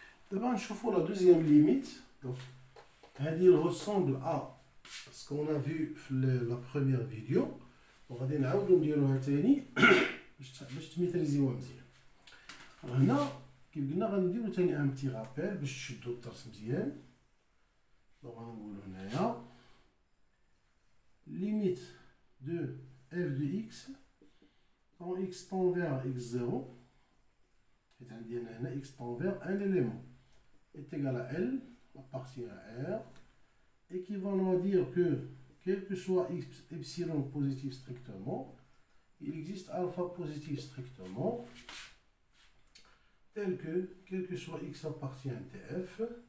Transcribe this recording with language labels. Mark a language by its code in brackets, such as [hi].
[fr] D'abord, je vois la deuxième limite. Donc, elle ressemble à ce qu'on a vu dans la première vidéo. On va [ar] نديروها تاني باش تميتريزيوها مزيان. هنا كيف قلنا غنديرو تاني [fr] ان بتي رابيل [ar] باش تشدو الدرس مزيان. دونك غنقولو هنايا [fr] limite de f de x quand x tend vers x0, x tend vers un élément, est égal à L, appartient à R, équivalent à dire que quel que soit epsilon positif strictement, il existe alpha positif strictement, tel que quel que soit x appartient à TF,